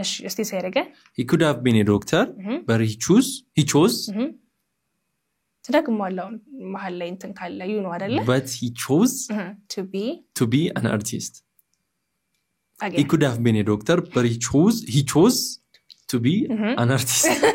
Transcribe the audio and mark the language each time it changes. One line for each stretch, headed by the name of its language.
English: እስቲ say it again. He could have been a doctor but he chose
Amharic: ተደግሟለሁ መሃል ላይ እንትን ካለ ነው አይደለ?
English: but he chose to be an artist. He could have been a doctor but he chose to be an artist.